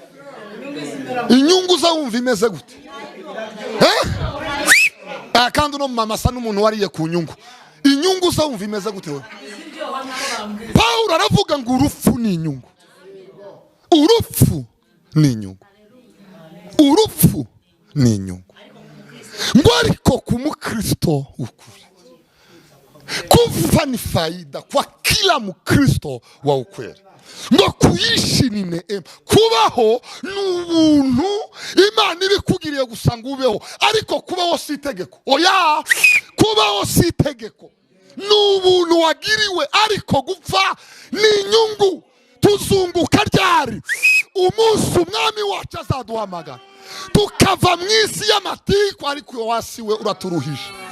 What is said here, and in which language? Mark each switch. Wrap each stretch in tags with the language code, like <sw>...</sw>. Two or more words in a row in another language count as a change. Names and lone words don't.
<rw>Inyungu uzawumva imeze gute. Kandi uno mama asa n'umuntu wariye ku nyungu. Inyungu uzawumva imeze gute we. Paulo aravuga ngo urupfu ni inyungu. Urupfu ni inyungu. Urupfu ni inyungu. Ngo ariko ku mukristo ukuri,</rw> <sw>kufa ni faida kwa kila mukristo wa ukweli. Ngo kuishi ni neema,</sw> <rw>kubaho n'ubuntu Imana ibikugiriye gusanga ubeho, ariko kubaho si itegeko. Oya, kubaho si itegeko, n'ubuntu wagiriwe, ariko gupfa ni inyungu. Tuzunguka ryari umunsi umwami wacu azaduhamagara tukava mu isi y'amatiku, ariko wasiwe uraturuhije.</rw>